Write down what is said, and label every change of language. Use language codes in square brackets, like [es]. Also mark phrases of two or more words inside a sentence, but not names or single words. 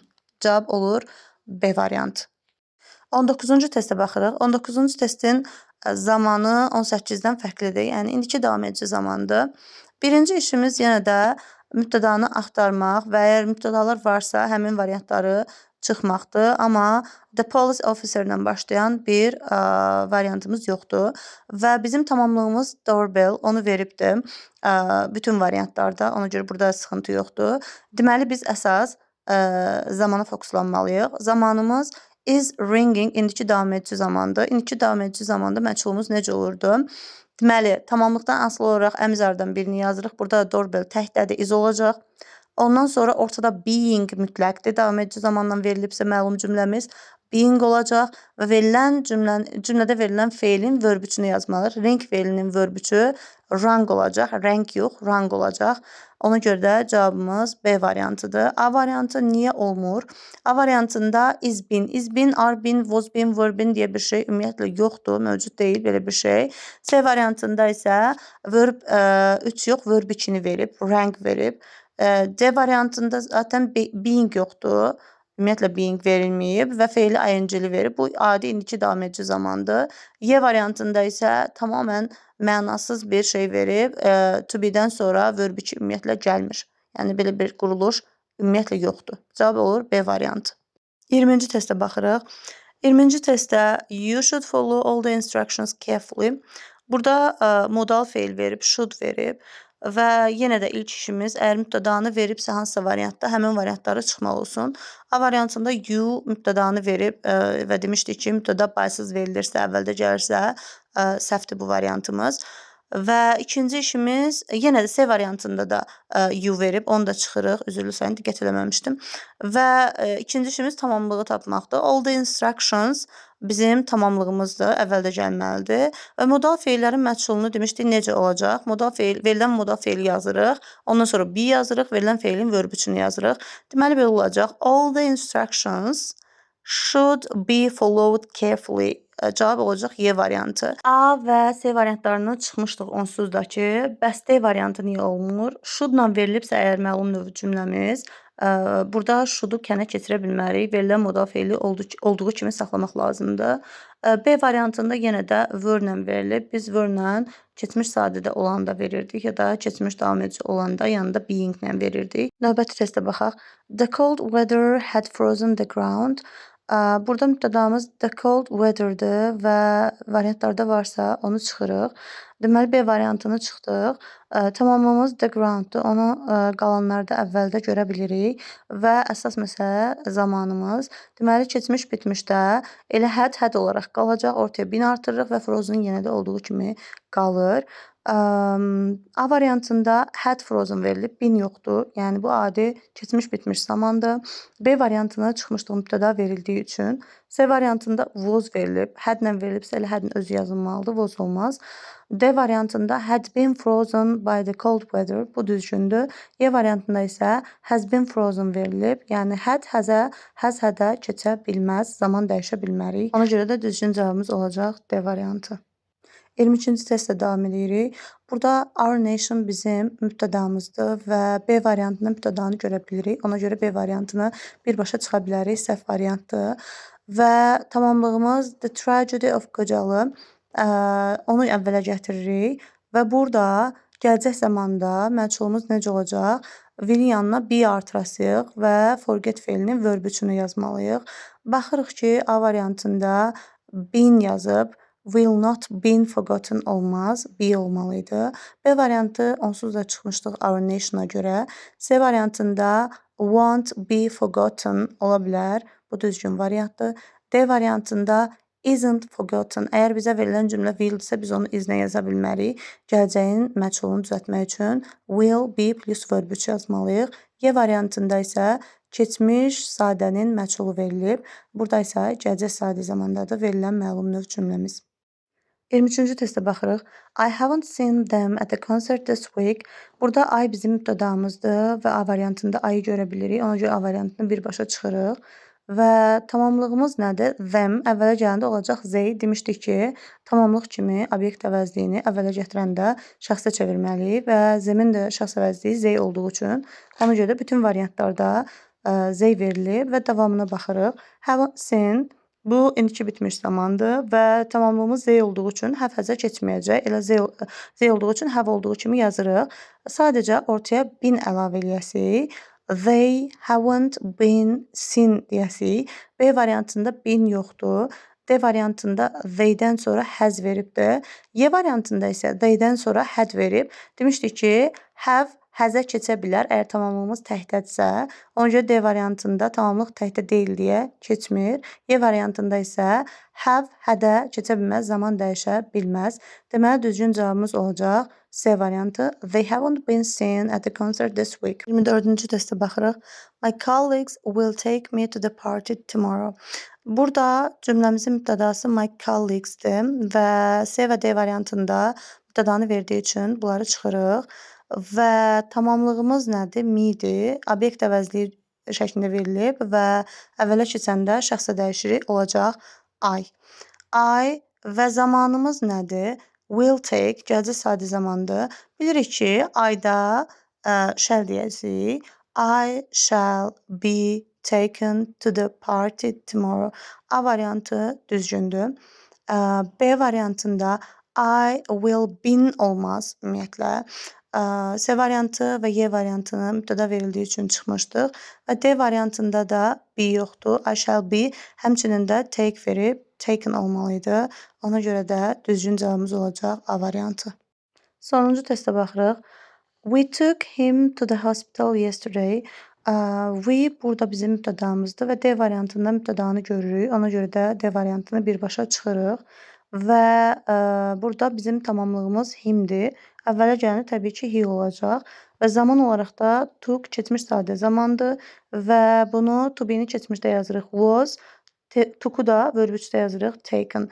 [az] Cavab olur B variantı. 19-cu testə baxırıq. 19-cu testin zamanı 18-dən fərqlidir. Yəni, indiki davam edici zamandır. Birinci işimiz yenə də mübtədanı axtarmaq və əgər mübtədalar varsa, həmin variantları çıxmaqdır. Amma [en] the police officer [az] ilə başlayan bir variantımız yoxdur. Və bizim tamamlığımız doorbell, onu veribdir bütün variantlarda. Ona görə burada sıxıntı yoxdur. Deməli, biz əsas zamana fokuslanmalıyıq. [en] Zamanımız is ringing, [az] indiki davam edici zamandır. İndiki davam edici zamanda məchulumuz necə olurdu? Deməli, tamamlıqdan asılı olaraq əmizardan birini yazırıq. Burada da doorbell təkdədir, is olacaq. Ondan sonra ortada being mütləqdir. Davam edici zamandan verilibsə məlum cümləmiz being olacaq və verilən cümlədə verilən feilin verb üçünü yazmalıyıq. Ring feilinin verb üçü rang olacaq. Rank yox, rang olacaq. Ona görə də cavabımız B variantıdır. A variantı niyə olmur? A variantında [en] is been, are been, was been, were been [az] deyə bir şey ümumiyyətlə yoxdur, mövcud deyil belə bir şey. C variantında isə verb 3 yox, verb 2-ni verib, rank verib. D variantında zaten being yoxdur. Ümumiyyətlə being verilməyib və feili ing-li verib. Bu adi indiki davam edici zamandır. Y variantında isə tamamən mənasız bir şey verib. [en] To be- [az] dən sonra verb 2 ümumiyyətlə gəlmir. Yəni belə bir quruluş ümumiyyətlə yoxdur. Cavab olur B variantı. 20-ci testə baxırıq. 20-ci testdə [en] you should follow all the instructions carefully. [az] Burada modal feil verib, should verib. Və yenə də ilk işimiz, əgər mübtədanı veribsə hansısa variantda, həmin variantları çıxmaq olsun. A variantında you mübtədanı verib və demişdik ki, mübtəda baysız verilirsə, əvvəldə gəlirsə, səhvdir bu variantımız. Və ikinci işimiz, yenə də C variantında da you verib, onu da çıxırıq. Üzrlü sayın, diqqət eləməmişdim. Və ikinci işimiz tamamlığı tapmaqdır. [en] All the instructions [az] bizim tamamlığımızdır, əvvəldə gəlməlidir. Və modal feillərin məchulunu demişdik, necə olacaq? Verilən modal feili yazırıq, ondan sonra be yazırıq, verilən feilin verb üçünü yazırıq. Deməli, belə olacaq. [en] All the instructions should be followed carefully. [az] cavab olacaq Y variantı. A və C variantlarını çıxmışdıq onsuzdakı. Bəs D variantı niyə olmur? Should-la verilibsə əgər məlum növ cümləmiz, burada should-u kənə keçirə bilmərik. Verilən modal feili olduğu kimi saxlamaq lazımdır. B variantında yenə də were-lə verilib. Biz were-lə keçmiş sadədə olanda verirdik ya da keçmiş davam edici olanda yanında being-lə verirdik. Növbəti testə baxaq. [en] The cold weather had frozen the ground. [az] Burada mübtədamız [en] the cold weather- [az] dır və variantlarda varsa onu çıxırıq. Deməli B variantını çıxdıq. Tamamımız [en] the ground- [az] dur. Onu qalanlarda əvvəldə görə bilirik və əsas məsələ zamanımız. Deməli keçmiş bitmişdə elə had olaraq qalacaq. Ortaya been artırırıq və frozen yenə də olduğu kimi qalır. A variantında [en] had frozen [az] verilib, been yoxdur. Yəni bu adi keçmiş bitmiş zamandır. B variantına çıxmışdıq mübtəda verildiyi üçün. C variantında was verilib. Had-lə verilibsə elə had-in özü yazılmalıdır, was olmaz. D variantında [en] had been frozen by the cold weather. [az] Bu düzgündür. E variantında isə [en] has been frozen [az] verilib. Yəni had has-ə, has had-ə keçə bilməz, zaman dəyişə bilmərik. Ona görə də düzgün cavabımız olacaq D variantı. 22-ci testlə davam edirik. Burada [en] our nation [az] bizim mübtədamızdır və B variantında mübtədanı görə bilirik. Ona görə B variantını birbaşa çıxa bilərik. Səhv variantdır. Və tamamlığımız [en] the tragedy of [az] Qocalı. Onu əvvələ gətiririk və burada gələcək zamanda məchulumuz necə olacaq? Will-in yanına be artırasıyıq və forget feilinin verb üçünü yazmalıyıq. Baxırıq ki, A variantında been yazıb. [en] Will not been forgotten olmaz, be olmalıydı. B variantı onsuz da çıxmışdıq our nation- a görə. [az] C variantında [en] won't be forgotten [az] ola bilər. Bu düzgün variantdır. D variantında [en] isn't forgotten. [az] Əgər bizə verilən cümlə will-dirsə biz onu is-nə yaza bilmərik. Gələcəyin məchulunu düzəltmək üçün [en] will, be plus verb 3 [az] yazmalıyıq. Y variantında isə keçmiş sadənin məchulu verilib. Burada isə gələcək sadə zamandadır verilən məlum növ cümləmiz. 23-cü testə baxırıq. [en] I haven't seen them at the concert this week. [az] Burada I bizim mübtədamızdır və A variantında I-ı görə bilirik. Ona görə A variantını birbaşa çıxırıq. Və tamamlığımız nədir? Them əvvələ gələndə olacaq they. Demişdik ki, tamamlıq kimi obyekt əvəzliyini əvvələ gətirəndə şəxsə çevirməliyik və themin də şəxs əvəzliyi they olduğu üçün ona görə də bütün variantlarda they verilib və davamına baxırıq. [en] Haven't seen [az] bu indiki bitmiş zamandır və tamamlığımız they olduğu üçün have has-ə keçməyəcək. Elə they olduğu üçün have olduğu kimi yazırıq. Sadəcə ortaya been əlavə eləyəsik. [en] They haven't been seen deyəsik. [az] B variantında been yoxdur. D variantında they-dən sonra has veribdir. Y variantında isə they-dən sonra had verib. Demişdik ki, have has-ə keçə bilər əgər tamamlığımız təhdədirsə. Ona görə D variantında tamamlıq təhdə deyil deyə keçmir. Y variantında isə have, had-ə keçə bilməz, zaman dəyişə bilməz. Deməli düzgün cavabımız olacaq C variantı. [en] They haven't been seen at the concert this week. [az] 24-cü testə baxırıq. [en] My colleagues will take me to the party tomorrow. [az] Burada cümləmizin mübtədası [en] my colleagues- [az] dir və C və D variantında mübtədanı verdiyi üçün bunları çıxırıq. Və tamamlığımız nədir? Me-dir. Obyekt əvəzliyi şəklində verilib və əvvələ keçəndə şəxsə dəyişirik. Olacaq I. I və zamanımız nədir? [en] Will take, [az] gələcək sadə zamandır. Bilirik ki, I-da shall deyəcəyik. [en] I shall be taken to the party tomorrow. [az] A variantı düzgündür. B variantında [en] I will been [az] olmaz ümumiyyətlə. C variantı və Y variantını mübtəda verildiyi üçün çıxmışdıq. Və D variantında da be yoxdur. [en] I shall be [az] həmçinin də take verib taken olmalıydı. Ona görə də düzgün cavabımız olacaq A variantı. Sonuncu testə baxırıq. [en] We took him to the hospital yesterday. [az] We burada bizim mübtədamızdır və D variantında mübtədanı görürük. Ona görə də D variantını birbaşa çıxırıq. Və burada bizim tamamlığımız himdir. Əvvələ gələndə təbii ki, he olacaq və zaman olaraq da took keçmiş sadə zamandır və bunu [en] to be- [az] ni keçmişdə yazırıq was, took-u da verb 3-də yazırıq taken.